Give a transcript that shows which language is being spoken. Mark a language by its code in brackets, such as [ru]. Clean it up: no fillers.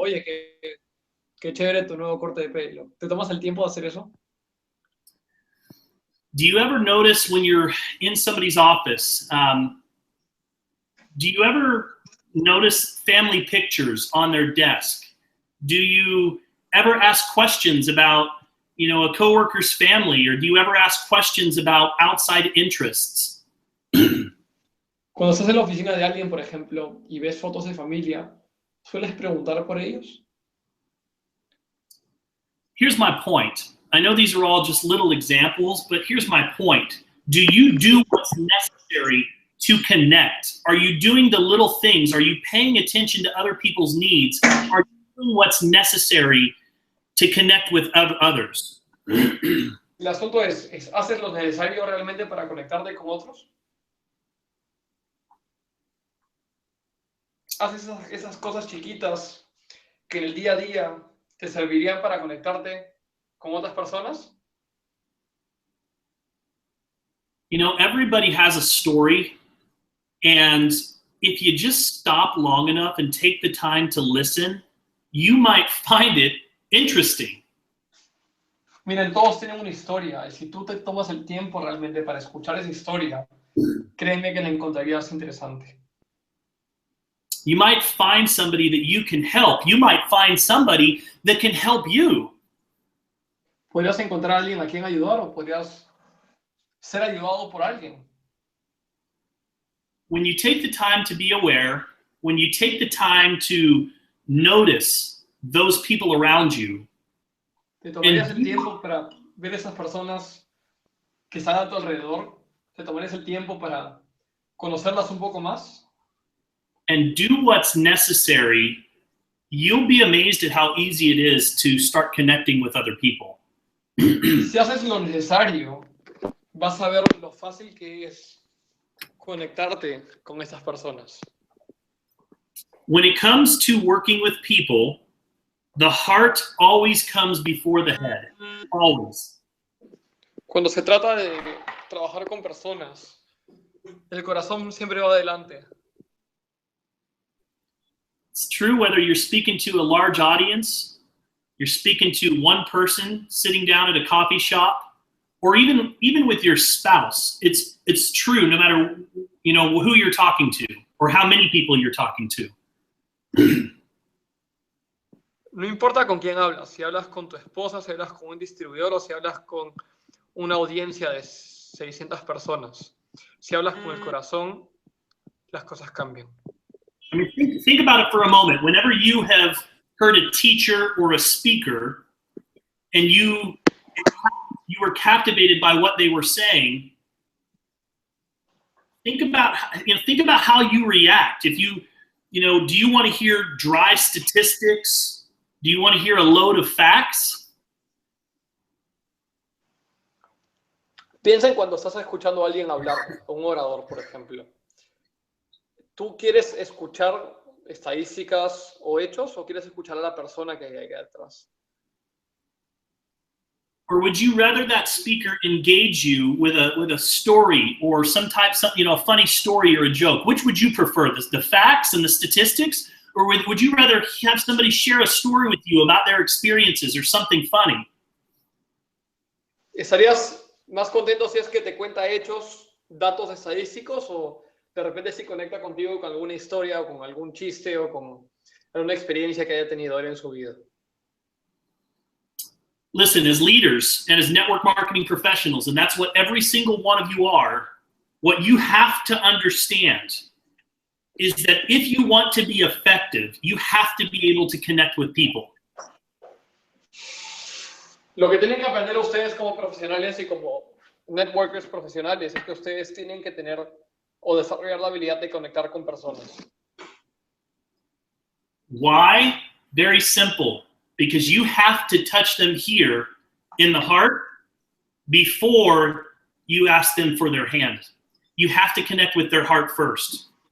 [es] Oye, qué chévere tu nuevo corte de pelo. ¿Te tomas el tiempo de hacer eso? [en] Do you ever notice when you're in somebody's office, do you ever notice family pictures on their desk? Do you ever ask questions about, a coworker's family, or do you ever ask questions about outside interests? [es] Cuando estás en la oficina de alguien, por ejemplo, y ves fotos de familia, ¿sueles preguntar por ellos? [en] Here's my point. I know these are all just little examples, but here's my point. Do you do what's necessary to connect? Are you doing the little things? Are you paying attention to other people's needs? Are you doing what's necessary to connect with others? [es] El asunto es, ¿haces lo necesario realmente para conectarte con otros? ¿Haces esas cosas chiquitas que en el día a día te servirían para conectarte con otras personas? [en] Everybody has a story, and if you just stop long enough and take the time to listen, you might find it interesting. [es] Miren, todos tienen una historia, y si tú te tomas el tiempo realmente para escuchar esa historia, créeme que la encontrarías interesante. [en] You might find somebody that you can help. You might find somebody that can help you. [es] Podrías encontrar a alguien a quien ayudar o podrías ser ayudado por alguien. [en] When you take the time to be aware, when you take the time to notice those people around you, [es] ¿Te tomarías el tiempo para ver esas personas que están a tu alrededor? ¿Te tomarías el tiempo para conocerlas un poco más? [en] and do what's necessary, you'll be amazed at how easy it is to start connecting with other people. [es] Si haces lo necesario, vas a ver lo fácil que es conectarte con estas personas. [en] When it comes to working with people, the heart always comes before the head. Always. [es] Cuando se trata de trabajar con personas, el corazón siempre va adelante. [en] It's true whether you're speaking to a large audience, you're speaking to one person sitting down at a coffee shop, or even with your spouse. It's true no matter who you're talking to or how many people you're talking to. [es] No importa con quién hablas, si hablas con tu esposa, si hablas con un distribuidor o si hablas con una audiencia de 600 personas. Si hablas con el corazón, las cosas cambian. [en] I mean, think about it for a moment. Whenever you have heard a teacher or a speaker and you were captivated by what they were saying, think about how you react. If do you want to hear dry statistics? Do you want to hear a load of facts? [es] Piensa en cuando estás escuchando a alguien hablar, a un orador, por ejemplo. ¿Tú quieres escuchar estadísticas o hechos o quieres escuchar a la persona que hay detrás? [en] Or would you rather that speaker engage you with a story or a funny story or a joke? Which would you prefer, the facts and the statistics? Or would you rather have somebody share a story with you about their experiences or something funny? [es] ¿Estarías más contento si es que te cuenta hechos, datos estadísticos o de repente si conecta contigo con alguna historia o con algún chiste o con alguna experiencia que haya tenido él en su vida? [en] Listen, as leaders and as network marketing professionals, and that's what every single one of you are, what you have to understand is that if you want to be effective, you have to be able to connect with people. [es] Lo que tienen que aprender ustedes como profesionales y como networkers profesionales es que ustedes tienen que tener o desarrollar la habilidad de conectar con personas. [en] Why? Very simple. Because you have to touch them here in the heart before you ask them for their hand. You have to connect with their heart first.